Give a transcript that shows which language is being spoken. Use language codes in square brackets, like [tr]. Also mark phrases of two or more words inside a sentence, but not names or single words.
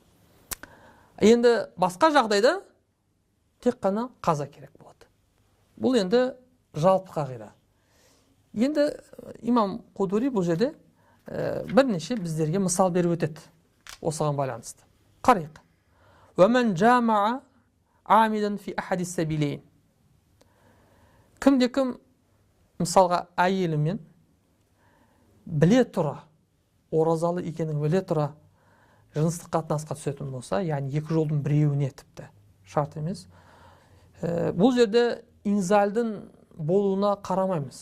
[kk] Енді басқа жағдайда тек қана қаза керек болады. Бұл енді жалпы қағида. Енді имам Қудури бұл жерде бірнеше біздерге мысал беріп өтеді осыған байланысты. Қарайық. [ar] وَمَنْ جَامَعَ عَامِدًا فِي أَحَدِ السَّبِيلَيْنِ. [kk] Кімде-кім мысалға әйелімен біле тұра, оразалы екенін біле тұра, жыныстық қатынасқа түсетін болса, яғни екі жолдың біреуіне тіпті шарт емес. Бұл жерде инзалдың болуына қарамаймыз.